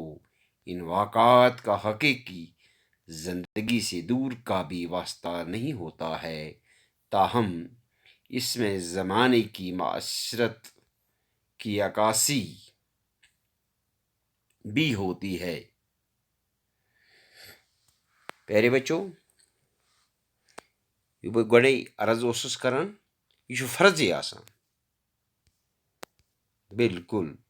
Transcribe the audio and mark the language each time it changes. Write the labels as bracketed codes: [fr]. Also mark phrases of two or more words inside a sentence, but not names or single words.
[ur] ان واقعات کا حقیقی زندگی سے دور کا بھی واسطہ نہیں ہوتا ہے، تاہم اس میں زمانے کی معاشرت کی عکاسی بھی ہوتی ہے۔ پیارے بچوں، [ks] یہ بہٕ گۄڈے عرض اوسُس کران، یہ چھُ فرضی آسان، بالکل۔